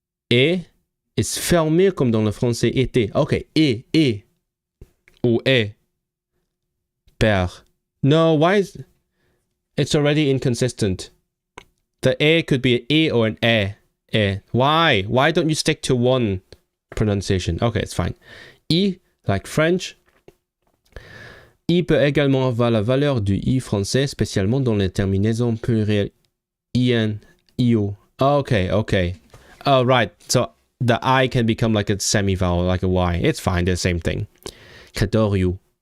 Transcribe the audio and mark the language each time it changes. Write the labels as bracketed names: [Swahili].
[French] Et is fermé comme dans le français était. Okay, et ou est. Père. [English] No, why is it's already inconsistent? The A could be an E or an E. Why? Why don't you stick to one pronunciation? Okay, it's fine. I, like French. [French] I peut également avoir la valeur du I français, spécialement dans les terminaisons plurielles IN, IO. [English] Okay. Oh, right. So the I can become like a semi-vowel, like a Y. It's fine, they're the same thing. Cadoriu.